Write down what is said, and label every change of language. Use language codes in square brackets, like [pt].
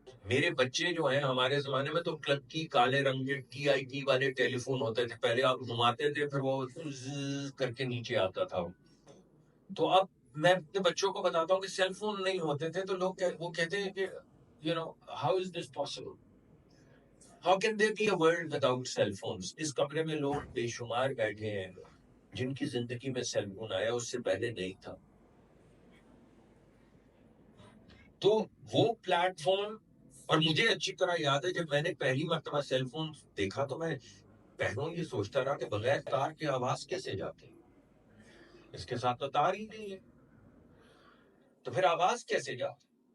[ur] میرے بچے جو ہیں، ہمارے زمانے میں تو کلنکی کالے رنگ کے ٹی آئی ٹی والے ٹیلی فون ہوتے تھے. پہلے آپ گھماتے تھے پھر وہ زز کر کے نیچے آتا تھا. تو اب میں اپنے بچوں کو بتاتا ہوں کہ سیل فون نہیں ہوتے تھے تو لوگ وہ کہتے ہیں کہ [en] how is this possible? How can there be a world without cell phones? [ur] اس کمرے میں لوگ بے شمار بیٹھے ہیں جن کی زندگی میں سیل فون آیا اس سے پہلے نہیں تھا. تو وہ پلیٹ فارم، اور مجھے اچھی طرح یاد ہے جب میں نے پہلی مرتبہ سیل فون دیکھا تو میں پہلوں یہ سوچتا رہا کہ بغیر تار کے آواز کیسے جاتے ہیں، اس کے ساتھ تو تار ہی نہیں ہے تو پھر آواز کیسے جاتی.